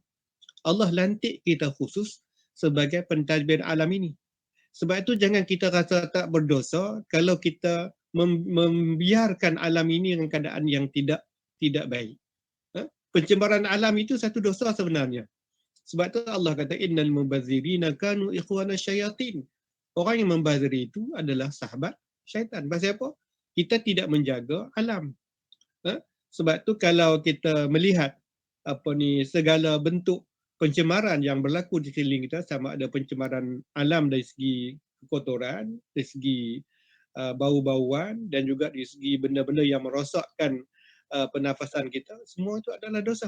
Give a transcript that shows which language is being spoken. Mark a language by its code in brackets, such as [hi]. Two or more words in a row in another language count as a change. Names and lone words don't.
[ms] Allah lantik kita khusus sebagai pentadbir alam ini. Sebab itu jangan kita rasa tak berdosa kalau kita membiarkan alam ini dengan keadaan yang tidak baik. Pencemaran alam itu satu dosa sebenarnya. Sebab itu Allah kata [ar] إن المبذرين كانوا إخوان الشياطين. [ms] Orang yang membaziri itu adalah sahabat syaitan. Pasal apa? Kita tidak menjaga alam. Sebab tu kalau kita melihat segala bentuk pencemaran yang berlaku di sekeliling kita, sama ada pencemaran alam dari segi kotoran, dari segi bau-bauan dan juga dari segi benda-benda yang merosakkan pernafasan kita, semua itu adalah dosa.